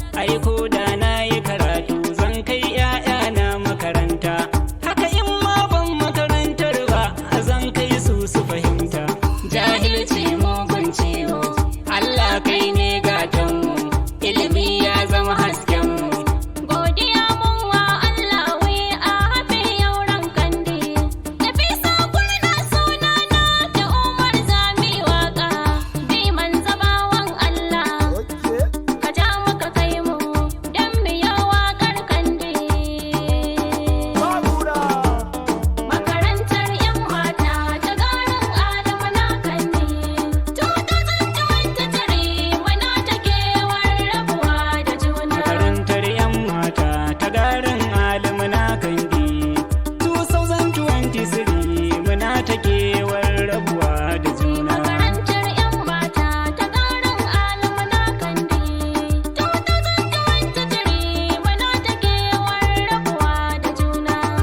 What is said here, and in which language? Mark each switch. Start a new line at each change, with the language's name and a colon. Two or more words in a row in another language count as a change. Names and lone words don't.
Hausa: Ai ko da na yi karatu zan kai ƴaƴana makaranta. Haka in ma ban makarantar ba, Zan kai su su fahimta. Jahilci mugun ciwo. Allah kai ne gatanmu. Ilimi ya zama haskenmu. Godiya mun wa Allah,
English: we are happy
Hausa: yauran kandi. Nafisa Kurna sunana, da Umar Zami waka. Bi manzo bawan Allah. Ka ja mu ka kai mu, don mu yi waƙar kande. Makarantar 'yan mata ta garin Adamu na kande.
English: Two thousand twenty-three,
Hausa: muna ta kewar rabuwa da juna. Makarantar 'yan mata ta garin Adamu na kande. Two thousand twenty-three muna ta kewar rabuwa da juna. Makarantar 'yan mata ta ƙarin alamuna kande. Two thousand twenty-three muna ta kewar rabuwa da juna.